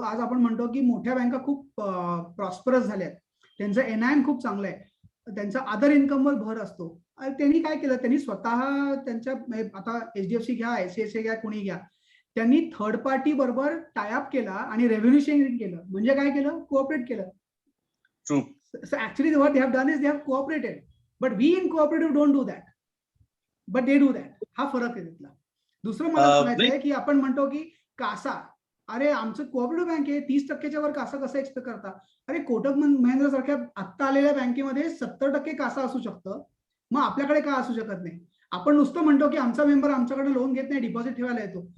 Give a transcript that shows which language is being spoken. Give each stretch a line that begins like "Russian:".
Marathi: आज आपण म्हणतो की मोठ्या बँका खूप प्रॉस्परस झाल्यात, त्यांचं एनआयएम खूप चांगलं आहे, त्यांचा अदर इन्कमवर भर असतो. त्यांनी काय केलं, त्यांनी स्वतः त्यांच्या आता एचडीएफसी घ्या, आयसीआयसीआय घ्या, कुणी घ्या, त्यांनी थर्ड पार्टी बरोबर टायअप केला आणि रेव्हेन्यू शेअरिंग केलं. म्हणजे काय केलं, कोऑपरेट केलं.
English: True. So actually what they have done is they have cooperated, but we in cooperative don't do that, but they do that.
Marathi: हा फरक आहे तिथला. दुसरं मला सांगायचं आहे की आपण म्हणतो की कासा, अरे आमचं कोऑपरेटिव्ह बँक आहे, 30% वर कासा कसं एक्सपेक्ट करता? अरे कोटक महिंद्रा सारख्या आत्ता आलेल्या बँकेमध्ये 70% कासा असू शकतं, मग आपल्याकडे का असू शकत नाही? आपण नुसतं म्हणतो की आमचा मेंबर आमच्याकडे लोन घेत नाही, डिपॉझिट ठेवायला येतो.